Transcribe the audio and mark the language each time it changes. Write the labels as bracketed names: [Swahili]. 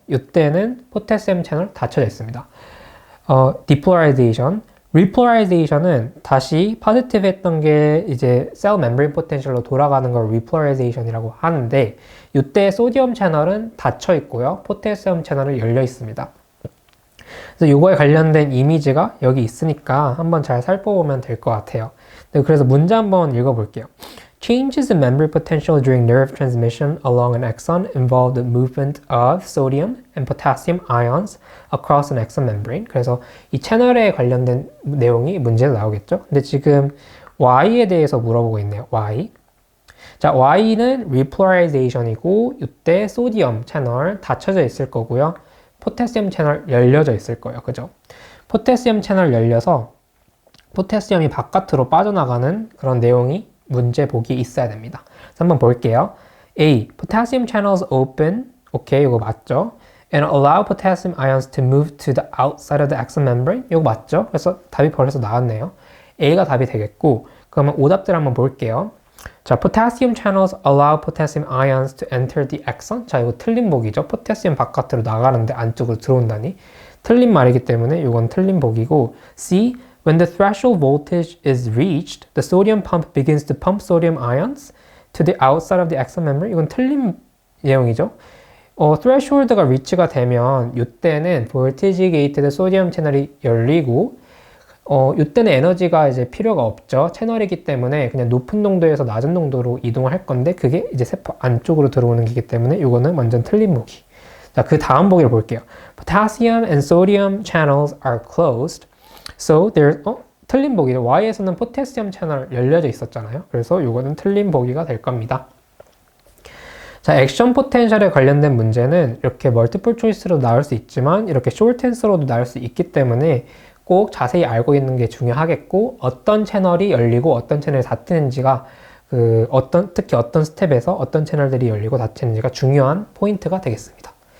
[Korean] 이때는 포타시움 채널 닫혀져 있습니다. depolarization, repolarization은 다시 positive 했던 게 이제 cell membrane potential로 돌아가는 걸 repolarization이라고 하는데, 이때 소디움 채널은 닫혀 있고요. 포타시움 채널은 열려 있습니다. 그래서 이거에 관련된 이미지가 여기 있으니까 한번 잘 살펴보면 될 것 같아요. 그래서 문제 한번 읽어볼게요. [English] Changes in membrane potential during nerve transmission along an axon involve the movement of sodium and potassium ions across an axon membrane. [Korean] 그래서 이 채널에 관련된 내용이 문제로 나오겠죠. 근데 지금 Y에 대해서 물어보고 있네요. Y. 자, Y는 repolarization이고 이때 소디움 채널 닫혀져 있을 거고요. 포타시움 채널 열려져 있을 거예요. 그죠? 포타시움 채널 열려서 포타시움이 바깥으로 빠져나가는 그런 내용이 문제 보기 있어야 됩니다. 그래서 한번 볼게요. [English] A. Potassium channels open. [Korean] 오케이, 이거 맞죠? [English] And allow potassium ions to move to the outside of the axon membrane. [Korean] 이거 맞죠? 그래서 답이 벌써 나왔네요. A가 답이 되겠고, 그러면 오답들 한번 볼게요. [English] 자, potassium channels allow potassium ions to enter the axon. [Korean] 자, 이거 틀린 보기죠. 포타시움 바깥으로 나가는데 안쪽으로 들어온다니. 틀린 말이기 때문에 이건 틀린 보기고. [English] C. When the threshold voltage is reached, the sodium pump begins to pump sodium ions to the outside of the axon membrane. [Korean] 이건 틀린 내용이죠. threshold가 reach가 되면 이때는 voltage gated 소디움 채널이 열리고, 이때는 에너지가 이제 필요가 없죠. 채널이기 때문에 그냥 높은 농도에서 낮은 농도로 이동을 할 건데, 그게 이제 세포 안쪽으로 들어오는 거기 때문에 이거는 완전 틀린 보기. 자, 그 다음 보기를 볼게요. [English] Potassium and sodium channels are closed. So there's [Korean] 틀린 보기죠. Y에서는 포타시움 채널 열려져 있었잖아요. 그래서 이거는 틀린 보기가 될 겁니다. 자, 액션 포텐셜에 관련된 문제는 이렇게 멀티플 초이스로 나올 수 있지만 이렇게 숏 앤서로도 나올 수 있기 때문에 꼭 자세히 알고 있는 게 중요하겠고, 어떤 채널이 열리고 어떤 채널이 닫히는지가 특히 어떤 스텝에서 어떤 채널들이 열리고 닫히는지가 중요한 포인트가 되겠습니다.